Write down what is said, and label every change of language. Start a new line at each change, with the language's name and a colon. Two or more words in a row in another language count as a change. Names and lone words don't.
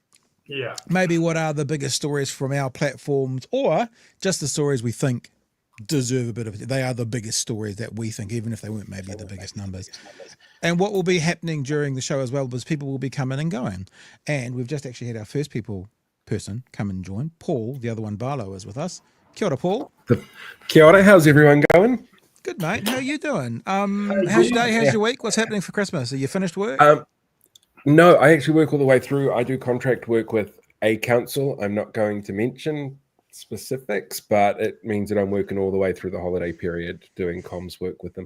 English: Maybe what are the biggest stories from our platforms, or just the stories we think deserve a bit of it. They are the biggest stories that we think, even if they weren't maybe the biggest numbers. And what will be happening during the show as well was people will be coming and going. And we've just actually had our first person come and join. Paul, the other one, Barlow, is with us.
Māori: Kia ora, Paul. Kia ora,
English: how's everyone going? Good, mate. How are you doing? How's your day? How's your week? What's happening for Christmas? Are you finished work? No, I actually work all the way through. I do contract work with a council. I'm not going to mention specifics, but it means that I'm working all the way through the holiday period doing comms work with them.